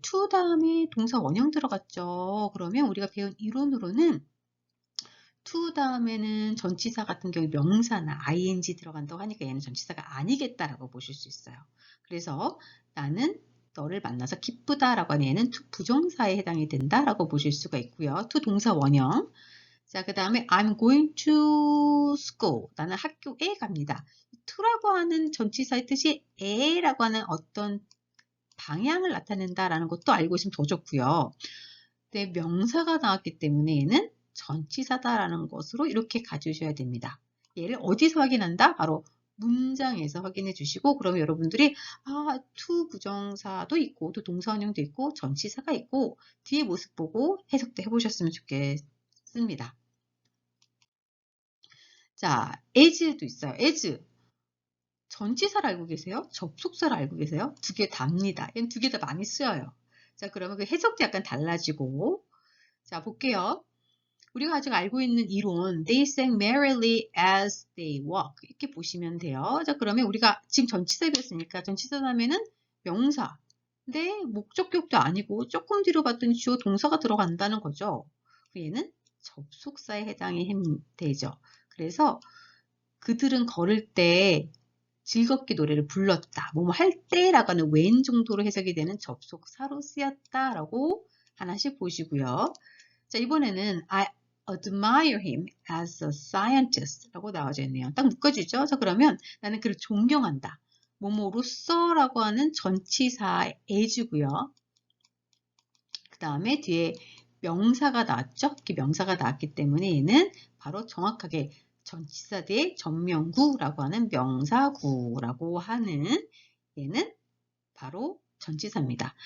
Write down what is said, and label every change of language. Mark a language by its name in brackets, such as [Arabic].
[Korean] to 다음에 동사 원형 들어갔죠. 그러면 우리가 배운 이론으로는 to 다음에는 전치사 같은 경우 명사나 ing 들어간다고 하니까 얘는 전치사가 아니겠다라고 보실 수 있어요. 그래서 나는 너를 만나서 기쁘다라고 하는 얘는 to 부정사에 해당이 된다라고 보실 수가 있고요. to 동사 원형. 자, 그 다음에 [English] I'm going to school. [Korean] 나는 학교에 갑니다. to라고 하는 전치사의 뜻이 에라고 하는 어떤 방향을 나타낸다라는 것도 알고 있으면 더 좋고요. 근데 명사가 나왔기 때문에 얘는 전치사다라는 것으로 이렇게 가져오셔야 됩니다. 얘를 어디서 확인한다? 바로 문장에서 확인해 주시고 그러면 여러분들이 to 부정사도 있고 또 동사원형도 있고 전치사가 있고 뒤에 모습 보고 해석도 해보셨으면 좋겠습니다. 자, as도 있어요. as. 전치사를 알고 계세요? 접속사를 알고 계세요? 두 개 답니다. 얘는 두 개 다 많이 쓰여요. 자, 그러면 그 해석도 약간 달라지고. 자, 볼게요. 우리가 아직 알고 있는 이론, [English] they sang merrily as they walk. [Korean] 이렇게 보시면 돼요. 자, 그러면 우리가 지금 전치사 배웠으니까 전치사 다음에는 명사. 근데 목적격도 아니고 조금 뒤로 봤더니 주어 동사가 들어간다는 거죠. 얘는 접속사에 해당이 되죠. 그래서 그들은 걸을 때 즐겁게 노래를 불렀다. 뭐뭐 할 때라고 하는 when 정도로 해석이 되는 접속사로 쓰였다라고 하나씩 보시고요. 자, 이번에는 [English] I admire him as a scientist [Korean] 라고 나와져 있네요. 딱 묶어주죠. 그래서 그러면 나는 그를 존경한다. 뭐뭐로서라고 하는 전치사 as고요. 그 다음에 뒤에 명사가 나왔죠. 이렇게 명사가 나왔기 때문에 얘는 바로 정확하게 전치사 대 전명구라고 하는 명사구라고 하는 얘는 바로 전치사입니다.